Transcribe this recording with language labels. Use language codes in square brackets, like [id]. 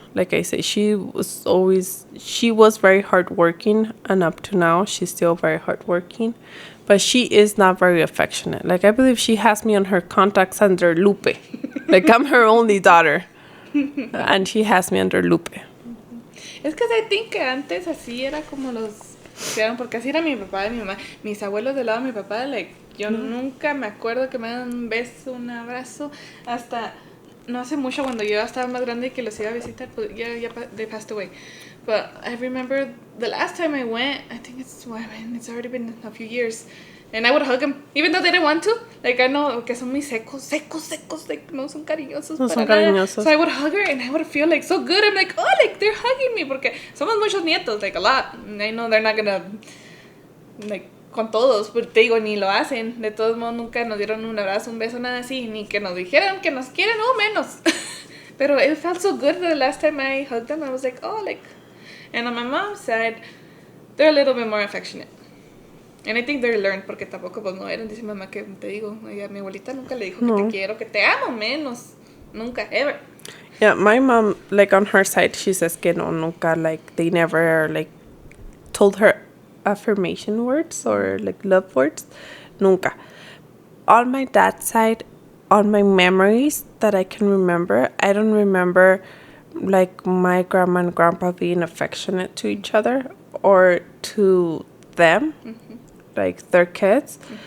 [en] Like I say, she was very hardworking, and up to now, she's still very hardworking. But she is not very affectionate. Like, I believe she has me on her contacts under lupe. Like, I'm her only daughter. And she has me under lupe. [es] Es que [en] I think [es] que antes así era como los crearon, porque así era mi papá y mi mamá. Mis abuelos del lado de mi papá, like, yo nunca me acuerdo que me dan un beso, un abrazo, hasta no hace mucho cuando yo estaba más grande y que los iba a visitar, pues ya [en] they passed away. But I remember the last time I went, I think it's already been a few years, and I would hug them, even though they didn't want to. [es] Like, [en] I know [es] que son muy secos, like, no son cariñosos. No son cariñosos. [en] So I would hug her, and I would feel, like, so good. I'm like, oh, like, they're hugging me, [es] porque somos muchos nietos, [en] like, a lot. And I know they're not gonna, like, [es] con todos, pero te digo, ni lo hacen. De todos modos, nunca nos dieron un abrazo, un beso, nada así, ni que nos dijeran que nos quieren, o menos. [en] Pero it felt so good the last time I hugged them. I was like, oh, like... And on my mom's side, they're a little bit more affectionate. And I think they're learned, [es] porque tampoco pues no eran, dice mamá, que te digo, mi abuelita nunca le dijo que te quiero, que te amo, menos. Nunca, ever. [en] Yeah, my mom, like, on her side, she says [es] que no, nunca, [en] like, they never, like, told her affirmation words or, like, love words. Nunca. On my dad's side, on my memories that I can remember, I don't remember, like, my grandma and grandpa being affectionate to each other or to them, like, their kids.